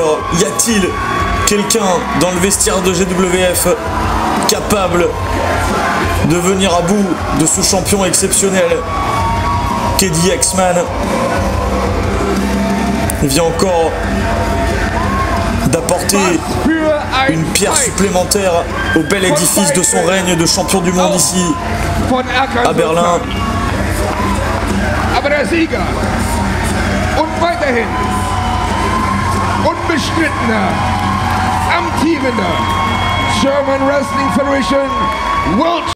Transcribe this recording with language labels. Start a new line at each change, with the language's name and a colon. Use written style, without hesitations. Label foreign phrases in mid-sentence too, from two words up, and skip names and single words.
French: Y a-t-il quelqu'un dans le vestiaire de GWF capable de venir à bout de ce champion exceptionnel qu'est The X-Man? Il vient encore d'apporter une pierre supplémentaire au bel édifice de son règne de champion du monde ici à Berlin.
German: Aber der Sieger und weiterhin unbestrittener, amtierender German Wrestling Federation World